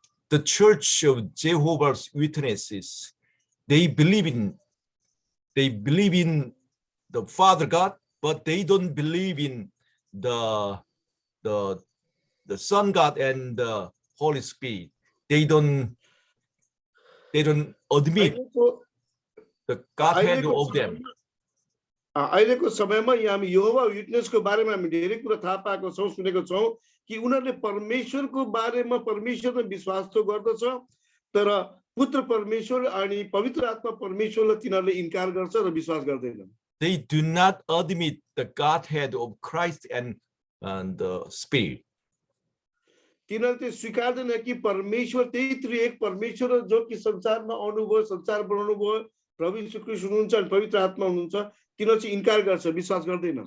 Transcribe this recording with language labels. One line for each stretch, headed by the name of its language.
English: The Church of Jehovah's Witnesses, they believe in the Father God, but they don't believe in the Son God and the Holy Spirit. They don't admit the Godhead of them.
Nepali: अहिलेको समयमा यहाँ हामी यहोवा विटनेसको बारेमा हामी धेरै कुरा थाहा पाएको छौं, सुनेको छौं कि उनीहरूले परमेश्वरको बारेमा परमेश्वरमा विश्वास त गर्दछ, तर पुत्र परमेश्वर अनि पवित्र आत्मा परमेश्वरलाई तिनीहरूले इन्कार गर्छ र विश्वास गर्दैनन्.
English: They do not admit the Godhead of Christ and the Spirit.
Nepali: तिनीहरूले त्यो स्वीकार्दैन कि परमेश्वर त्यही त्रिएक परमेश्वर हो जो कि संसारमा आउनुभयो, संसार बनाउनु भयो, प्रभु यीशु ख्रीष्ट हुनुहुन्छ अनि पवित्र आत्मा हुनुहुन्छ, तिनीहरू चाहिँ इन्कार गर्छ, विश्वास गर्दैन.